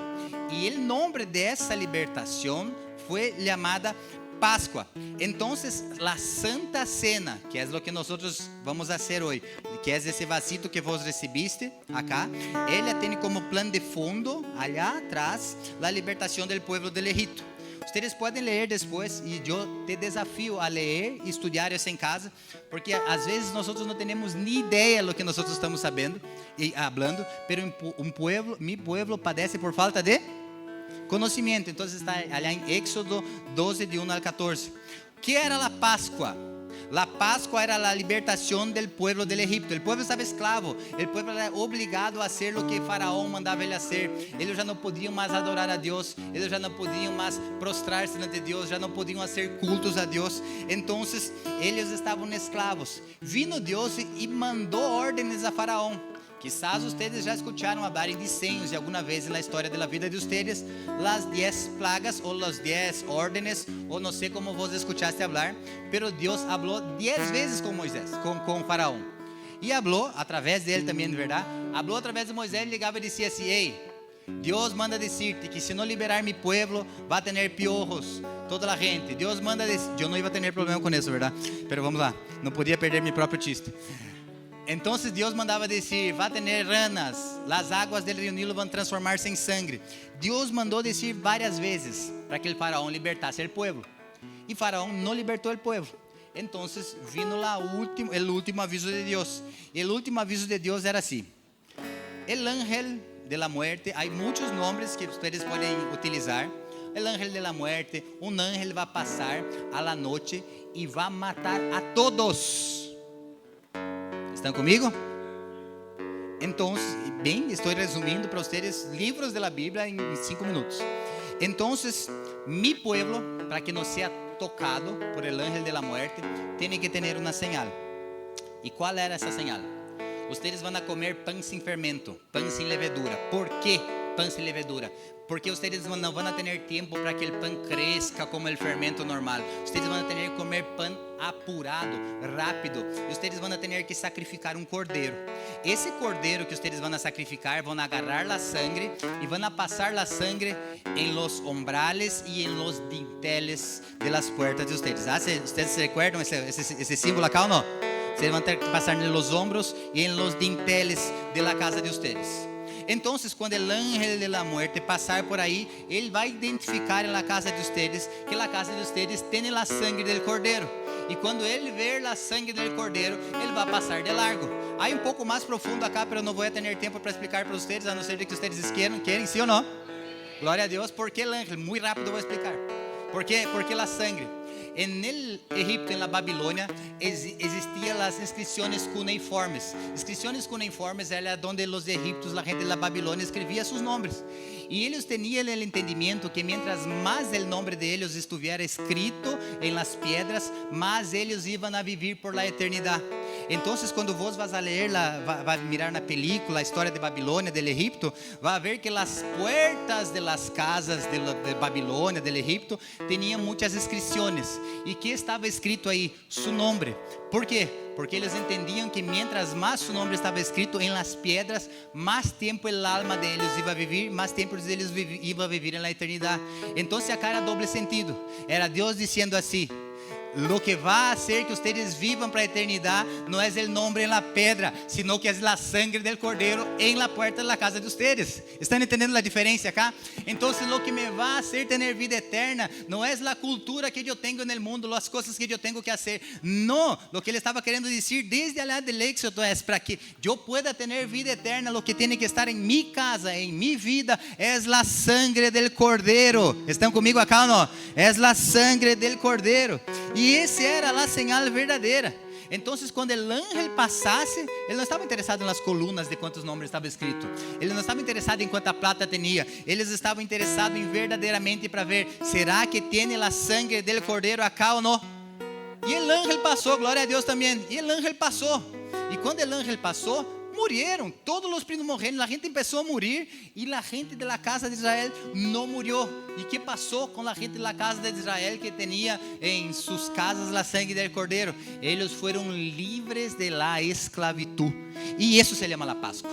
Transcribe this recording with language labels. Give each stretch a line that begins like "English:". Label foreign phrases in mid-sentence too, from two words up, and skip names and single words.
Spanish: Y el nombre de esa libertación fue llamada Pascua. Entonces, la Santa Cena, que es lo que nosotros vamos a hacer hoy, que es ese vasito que vos recibiste acá, ella tiene como plan de fondo, allá atrás, la libertación del pueblo del Egipto.
Portuguese: Ustedes podem ler depois e eu te desafio a ler e estudar isso em casa, porque às vezes nós não temos nem ideia do que nós estamos sabendo e falando,
Spanish: pero mi pueblo padece por falta de conhecimento.
Portuguese: Então está allá em Éxodo 12, de 1 al 14. O que era a Páscoa?
Spanish: La Pascua era la libertación del pueblo del Egipto. El pueblo estaba esclavo. El pueblo era obligado a hacer lo que Faraón mandaba ele hacer. Ellos ya no podían más adorar a Dios. Ellos ya no podían más prostrarse ante Dios. Ya no podían hacer cultos a Dios. Entonces, ellos estaban esclavos. Vino Dios y mandó órdenes a Faraón.
Portuguese: Quizás ustedes já escutaram falar em desenhos de alguma vez na história da vida de ustedes,
Spanish: las 10 plagas
Portuguese: ou
Spanish: las 10 órdenes,
Portuguese: ou não sei como vos escutaste falar, pero Deus falou 10 vezes com Moisés, com Faraón. E falou através dele também, de verdade. Falou através de Moisés, ele ligava e dizia assim: ei, Deus manda decirte que se não liberar
Spanish: mi pueblo,
Portuguese: vai ter piojos, toda a gente. Deus manda decir, eu não ia ter problema com isso, verdade? Pero vamos lá, não podia perder meu próprio chiste. Então Deus mandava dizer, vai ter ranas, as águas do rio Nilo vão transformar-se em sangue. Deus mandou dizer várias vezes para que o faraó libertasse o povo. E faraó não libertou o povo. Então vino o último aviso de Deus. E o último aviso de Deus era assim:
Spanish: el ángel de la muerte,
Portuguese: há muitos nomes que vocês podem utilizar.
Spanish: El ángel de la muerte,
Portuguese: um ángel vai passar
Spanish: a la
Portuguese: noite e vai matar a todos.
Spanish: ¿Están conmigo? Entonces, bien, estoy resumiendo para ustedes libros de la Biblia en 5 minutos. Entonces, mi pueblo, para que no sea tocado por el ángel de la muerte, tiene que tener una señal. ¿Y cuál era esa señal? Ustedes van a comer pan sin fermento, pan sin levedura. ¿Por qué pan sin levedura?
Portuguese: Porque ustedes não vão ter tempo para que o pão cresça como o fermento normal. Ustedes vão ter que comer pão apurado, rápido. E ustedes vão ter que sacrificar um cordeiro. Esse cordeiro que ustedes vão sacrificar, vão agarrar a sangue e vão passar a sangue em
Spanish: los umbrales
Portuguese: e em
Spanish: los dinteles de las puertas de ustedes.
Portuguese: Ustedes se recuerdam esse símbolo acá ou não? Ustedes vão ter que passar nos ombros e em
Spanish: los dinteles de la casa de ustedes.
Portuguese: Então, quando o
Spanish: ángel de la muerte
Portuguese: passar por aí, ele vai identificar na casa
Spanish: de ustedes
Portuguese: que a casa
Spanish: de ustedes
Portuguese: tem a sangue do cordeiro. E quando ele ver a sangue do cordeiro, ele vai passar de largo. Aí um pouco mais profundo acá, mas não vou ter tempo para explicar para vocês, a não ser que vocês querem, sim ou não? Glória a Deus.
Spanish: ¿Por qué el ángel?
Portuguese: Muito rápido vou explicar.
Spanish: ¿Por qué a sangue? En el Egipto, en la Babilonia, existían las inscripciones cuneiformes. Inscripciones cuneiformes era donde los egipcios, la gente de la Babilonia, escribía sus nombres. Y ellos tenían el entendimiento que mientras más el nombre de ellos estuviera escrito en las piedras, más ellos iban a vivir por la eternidad. Entonces,
Portuguese: quando
Spanish: vos vas
Portuguese: a ler, vai mirar na película a história de Babilônia, do Egipto, vai ver que as
Spanish: puertas de las casas
Portuguese: de Babilônia, do Egipto, tinham muitas inscrições. E que estava escrito aí?
Spanish: Su nombre. ¿Por quê?
Portuguese: Porque eles entendiam que mientras mais
Spanish: su nombre
Portuguese: estava escrito em
Spanish: las piedras,
Portuguese: mais tempo
Spanish: el alma
Portuguese: de eles
Spanish: iba a vivir,
Portuguese: mais tempo eles
Spanish: iban a vivir en la eternidad.
Portuguese: Então, acá era
Spanish: doble sentido.
Portuguese: Era Deus dizendo assim:
Spanish: lo que va a hacer que ustedes vivan para a eternidad no es el nombre en la pedra, sino que es la sangre del Cordero en la puerta de la casa de ustedes. ¿Están entendiendo la diferencia acá? Entonces lo que me va a hacer tener vida eterna no es la cultura que yo tengo en el mundo, las cosas que yo tengo que hacer. No, lo que él estaba queriendo decir desde allá del Éxodo es para que yo pueda tener vida eterna, lo que tiene que estar en mi casa, en mi vida, es la sangre del Cordero. ¿Están conmigo acá o no? Es la sangre del Cordero.
Portuguese: E esse era a señal verdadeira. Então, quando o ángel passasse, ele não estava interessado nas colunas de quantos nomes estava escrito. Ele não estava interessado em quanta plata tinha. Eles estavam interessados em verdadeiramente para ver, será que tem a
Spanish: sangre del
Portuguese: Cordeiro acá ou não? E o ángel passou, glória a Deus também. E o ángel passou. E quando o ángel passou,
Spanish: murieron todos los primogénitos, la gente empezó a morir y la gente de la casa de Israel no murió. ¿Y qué pasó con la gente de la casa de Israel que tenía en sus casas la sangre del Cordero? Ellos fueron libres de la esclavitud. Y eso se llama la Pascua.